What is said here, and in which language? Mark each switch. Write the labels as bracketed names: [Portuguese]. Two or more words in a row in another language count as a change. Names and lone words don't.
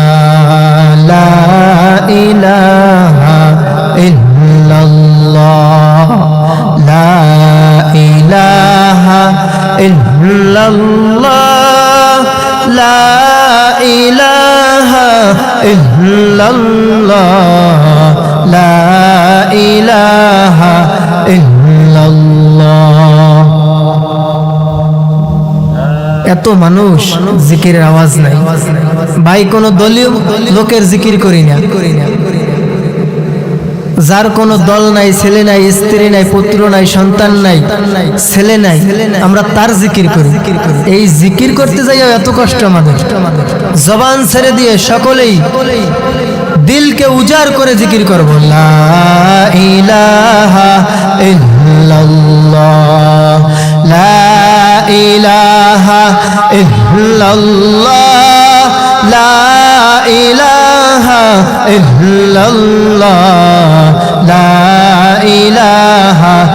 [Arabic] لا الہ الا اللہ لا الہ الا اللہ لا الہ الا اللہ لا الہ الا اللہ. [Bangla] এত মানুষ জিকিরের আওয়াজ নাই ভাই, কোন দলীয় লোকের জিকির করি না, যার কোনো দল নাই, ছেলে নাই, স্ত্রী নাই, পুত্র নাই, সন্তান নাই, ছেলে নাই, আমরা তার জিকির করি। এই জিকির করতে যাই এত কষ্ট আমাদের। জবান ছেড়ে দিয়ে সকলেই দিলকে উজাড় করে জিকির করব। [Arabic] لا إله إلا الله لا إله إلا الله لا إله إلا الله لا إله